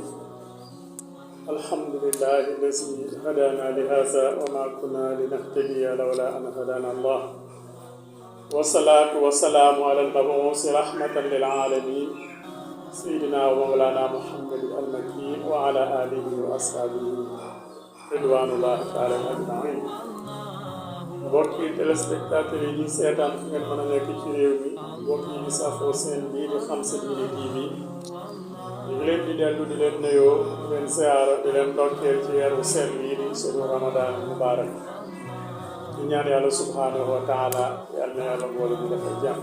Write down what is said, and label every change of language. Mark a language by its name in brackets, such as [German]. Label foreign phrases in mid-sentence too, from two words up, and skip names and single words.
[Arabic] الحمد لله الذي هدانا لهذا وما كنا لنهتدي لولا أن هدانا الله والصلاة والسلام على المبعوث رحمة للعالمين سيدنا ومولانا محمد المكي وعلى آله وأصحابه رضوان الله تعالى أجمعين. [Wolof] mbokki téléspectateurs yi ñuy seetaan fu ngeen mën a nekk ci réew mi mbokk yi di safoo seen bii di Xam Sa Diine TV ñu ngi leen di dellu di leen nuyoo di leen ziyaara di leen ndokkeel ci weeru sell yi di sunu [Arabic] رمضان مبارك [Wolof] di ñaan yàlla [Arabic] سبحانه وتعالى [Wolof] yàlla na yàlla boole ñu defal jàmm.